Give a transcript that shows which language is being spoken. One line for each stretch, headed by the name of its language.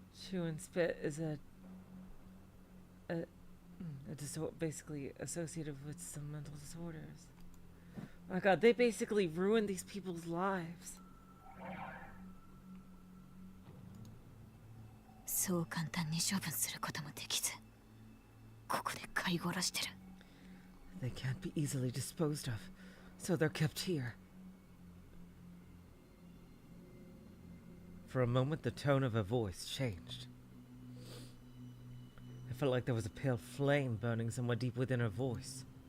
English: Chew and spit is a basically associated with some mental disorders. My god, they basically ruined these people's lives.
Japanese: そう簡単に処分することもできず、ここで飼い殺してる。
English: They can't be easily disposed of, so they're kept here. For a moment, the tone of her voice changed. I felt like there was a pale flame burning somewhere deep within her voice.